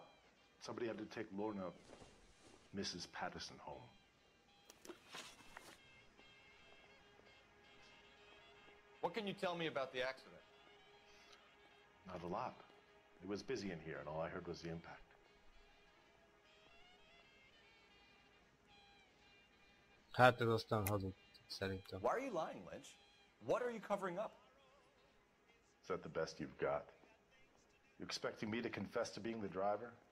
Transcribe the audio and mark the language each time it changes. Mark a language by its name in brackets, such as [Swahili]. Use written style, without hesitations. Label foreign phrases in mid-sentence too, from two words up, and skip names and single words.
[English] Somebody had to take Lorna, Mrs. Patterson, home. What can you tell me about the accident? Not a lot. It was busy in here, and all I heard was the impact. [Hungarian] Hát ez aztán hazudt, szerintem. [English] Why are you lying, Lynch? What are you covering up? Is that the best you've got? You expecting me to confess to being the driver?